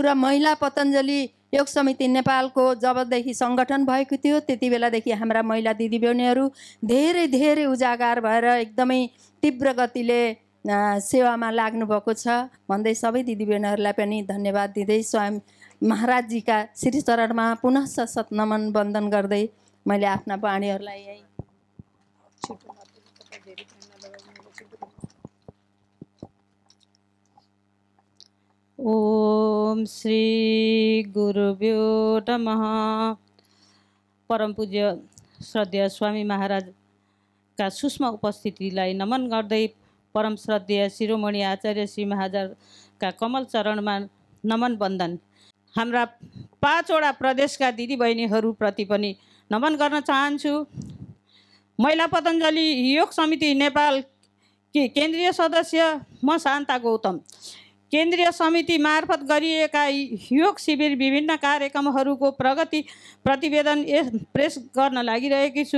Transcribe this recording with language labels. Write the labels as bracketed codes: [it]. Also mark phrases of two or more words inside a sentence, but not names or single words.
[ne] र महिला पतञ्जली योग समिति नेपालको जबदेखि सङ्गठन भएको थियो त्यति बेलादेखि हाम्रा महिला दिदीबहिनीहरू धेरै धेरै उजागर भएर एकदमै तीव्र गतिले सेवामा लाग्नुभएको छ भन्दै सबै दिदीबहिनीहरूलाई पनि धन्यवाद दिँदै स्वयं महाराजजीका श्री चरणमा पुनः सशत नमन वन्दन गर्दै मैले आफ्ना वाणीहरूलाई यही [sa] ओम श्री गुरुभ्यो नमः। [ne] परम पूज्य श्रद्धेय स्वामी महाराजका सूक्ष्म उपस्थितिलाई नमन गर्दै परम श्रद्धेय शिरोमणि आचार्य श्री महाराजका कमल चरणमा नमन वन्दन। हाम्रा 5वटा प्रदेशका दिदीबहिनीहरूप्रति पनि नमन गर्न चाहन्छु। महिला पतञ्जली योग समिति नेपाल कि केन्द्रीय सदस्य म शान्ता गौतम केन्द्रीय समिति मार्फत गरिएका योग शिविर विभिन्न कार्यक्रमहरूको प्रगति प्रतिवेदन प्रेस गर्न लागिरहेकी छु।